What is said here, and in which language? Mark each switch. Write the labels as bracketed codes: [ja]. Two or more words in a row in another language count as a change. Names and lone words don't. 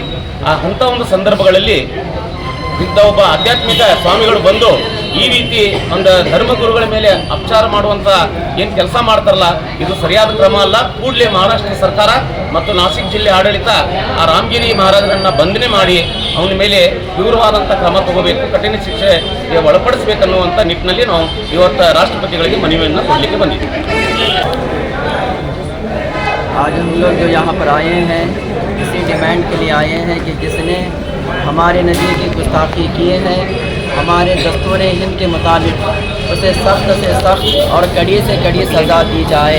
[kn] ಅಂಥ ಒಂದು ಸಂದರ್ಭಗಳಲ್ಲಿ ಇದ್ದ ಒಬ್ಬ ಆಧ್ಯಾತ್ಮಿಕ ಸ್ವಾಮಿಗಳು ಬಂದು ಈ ರೀತಿ ಒಂದು ಧರ್ಮಗುರುಗಳ ಮೇಲೆ ಅಪಚಾರ ಮಾಡುವಂಥ ಏನು ಕೆಲಸ ಮಾಡ್ತಾರಲ್ಲ, ಇದು ಸರಿಯಾದ ಕ್ರಮ ಅಲ್ಲ. ಕೂಡಲೇ ಮಹಾರಾಷ್ಟ್ರ ಸರ್ಕಾರ ಮತ್ತು ನಾಸಿಕ್ ಜಿಲ್ಲೆ ಆಡಳಿತ ಆ ರಾಮಗಿರಿ ಮಹಾರಾಜರನ್ನ ಬಂಧನೆ ಮಾಡಿ ಅವನ ಮೇಲೆ ತೀವ್ರವಾದಂಥ ಕ್ರಮ ತಗೋಬೇಕು, ಕಠಿಣ ಶಿಕ್ಷೆಗೆ ಒಳಪಡಿಸಬೇಕನ್ನುವಂಥ ನಿಟ್ಟಿನಲ್ಲಿ ನಾವು ಇವತ್ತು ರಾಷ್ಟ್ರಪತಿಗಳಿಗೆ ಮನವಿಯನ್ನು ಕೊಡಲಿಕ್ಕೆ ಬಂದಿದ್ದೀವಿ. [hi] आज हम लोग जो यहाँ पर आए हैं इसी डिमांड के लिए आए हैं कि जिसने हमारे नबी की गुस्ताखी किए हैं, हमारे दस्तूर हिंद के मुताबिक उसे सख्त से सख्त और कड़ी से कड़ी सज़ा दी जाए.